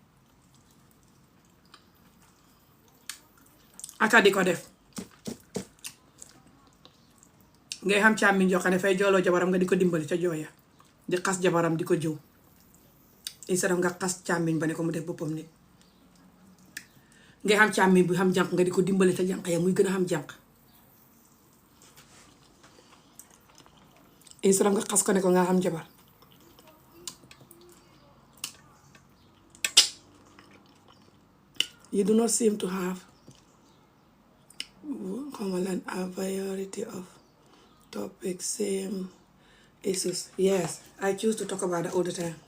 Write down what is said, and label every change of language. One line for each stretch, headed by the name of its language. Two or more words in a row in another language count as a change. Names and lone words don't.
Wolof: aka di ko def ngay xam càmmiñ joo xam ne fay jooloo jabaram nga di ko dimbali ca jooya di xas jabaram di ko jëw instead nga xas càmmiñ ba ne ko mu def boppam nit ngay xam càmmiñ bu xam jànq nga di ko dimbali ca jànq ya muy gën a xam jànq
English: instead
Wolof: nga xas ko ne ko nga xam jabar
English: you do not seem to have a variety of topics, same issues. Yes, I choose to talk about that all the time.